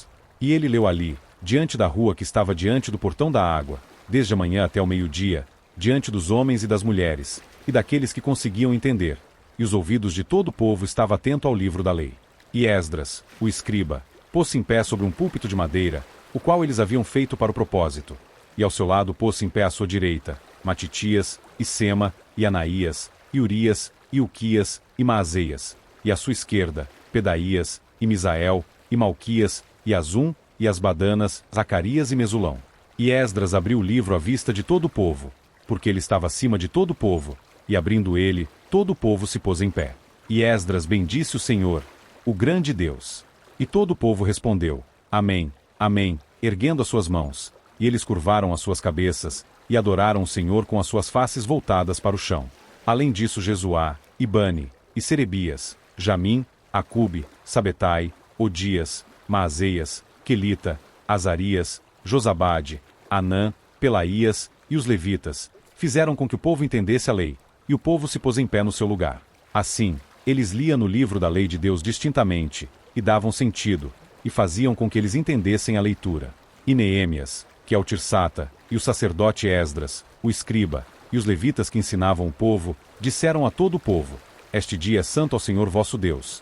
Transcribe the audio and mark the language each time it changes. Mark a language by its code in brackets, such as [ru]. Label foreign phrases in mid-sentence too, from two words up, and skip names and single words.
[pt] E ele leu ali, diante da rua que estava diante do portão da água, desde a manhã até o meio-dia, diante dos homens e das mulheres, e daqueles que conseguiam entender, e os ouvidos de todo o povo estavam atentos ao livro da lei. E Esdras, o escriba, pôs-se em pé sobre um púlpito de madeira, o qual eles haviam feito para o propósito, e ao seu lado pôs-se em pé à sua direita, Matitias, e Sema, e Anaías, e Urias, e Uquias, e Maazeias, e à sua esquerda, Pedaías, e Misael, e Malquias, e Azum, e Asbadanas, Zacarias e Mesulão. E Esdras abriu o livro à vista de todo o povo, porque ele estava acima de todo o povo, e abrindo ele, todo o povo se pôs em pé. E Esdras bendisse o Senhor, o grande Deus. E todo o povo respondeu, Amém, Amém, erguendo as suas mãos. E eles curvaram as suas cabeças, e adoraram o Senhor com as suas faces voltadas para o chão. Além disso Jesuá, e Bani, e Serebias, Jamim, Acube, Sabetai, Odias, Maazeias, Quelita, Azarias, Josabade, Anã, Pelaías, e os levitas, fizeram com que o povo entendesse a lei, e o povo se pôs em pé no seu lugar. Assim, eles liam no livro da lei de Deus distintamente, e davam sentido, e faziam com que eles entendessem a leitura. E Neemias, que é o Tirsata, e o sacerdote Esdras, o escriba, e os levitas que ensinavam o povo, disseram a todo o povo, Este dia é santo ao Senhor vosso Deus.